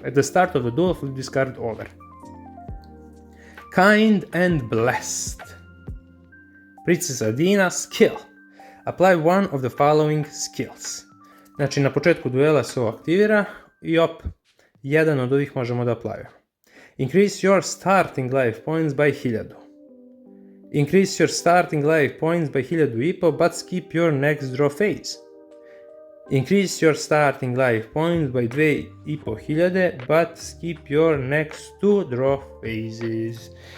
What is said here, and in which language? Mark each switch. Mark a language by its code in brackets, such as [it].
[en] At the start of the duel, flip this card over. Kind and Blessed. Princess Adina skill. Apply one of the following skills. [sr] Znači, na početku duela se ovo aktivira i jedan od ovih možemo da aplavimo. [en] Increase your starting life points by 1000. Increase your starting life points by 1000 but skip your next draw phase. Increase your starting life points by 2500 but skip your next 2 draw phases.